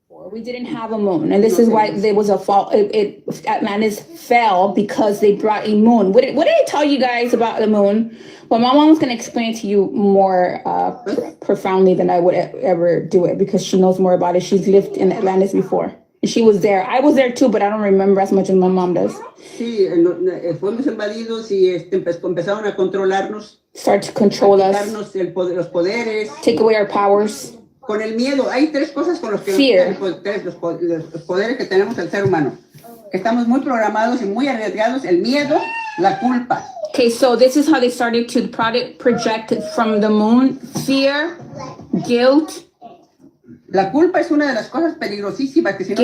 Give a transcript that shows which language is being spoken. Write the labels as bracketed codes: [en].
[en] We didn't have a moon, and this is why there was a fall. Atlantis fell because they brought a moon. What did I tell you guys about the moon? Well, my mom's gonna explain it to you more profoundly than I would ever do it because she knows more about it. She's lived in Atlantis before, and she was there. I was there too, but I don't remember as much as my mom does. [es] Sí, fuimos invadidos y empezaron a controlarnos. [en] Start to control us. [es] Los poderes. [en] Take away our powers. [es] Con el miedo, hay tres cosas con los que los poderes que tenemos el ser humano. Estamos muy programados y muy arriesgados, el miedo, la culpa. [en] Okay, so this is how they started to project from the moon: fear, guilt. [es] La culpa es una de las cosas peligrosísimas que si